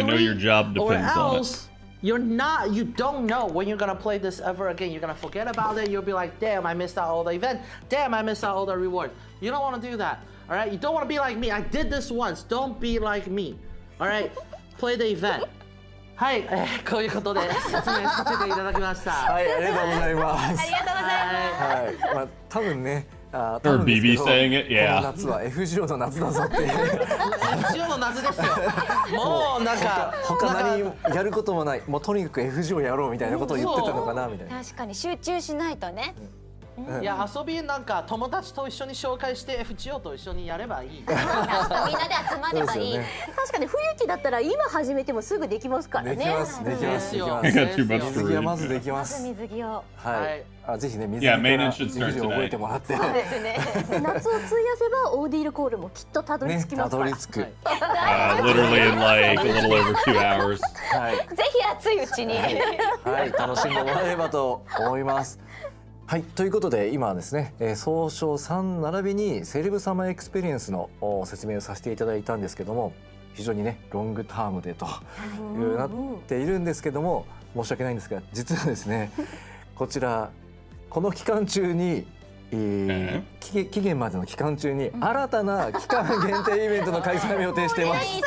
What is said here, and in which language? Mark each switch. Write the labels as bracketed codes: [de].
[en] I know your job depends or on else it. you don't know when you're gonna play this ever again. You're gonna forget about it. You'll be like, damn, I missed out all the event. Damn, I missed out all the reward. You don't want to do that. All right, you don't want to be like me. I did this once. Don't be like me. All right, play the event. [ja] はい、こういうことで説明させていただきました。はい、ありがとうございます。ありがとうございます。はい、まあ多分ね。 [en] Or BB saying it, yeah. [ja] この夏は FGO の夏だぞっていう。 FGO の夏ですよ。もうなんか他何やることもない。もうとにかく FGO やろうみたいなことを言ってたのかなみたいな。確かに集中しないとね。いや遊びなんか友達と一緒に紹介して FGO と一緒にやればいい。みんなで集まればいい。確かに冬季だったら今始めてもすぐできますからね。できますできますできます。水着はまずできます。水着を。はい。あぜひね水着から覚えてもらって。そうですね。夏を費やせばオーディールコールもきっとたどり着きますから。たどり着く。 [en] Literally in like a little over 2 hours. [ja] はい。ぜひ熱いうちに。はい、楽しんでもらえればと思います。はい、ということで今はですね、総称3並びにセレブサマーエクスペリエンスの説明をさせていただいたんですけども、非常にねロングタームでとなっているんですけども、申し訳ないんですが実はですねこちらこの期間中に期限までの期間中に新たな期間限定イベントの開催を予定しています。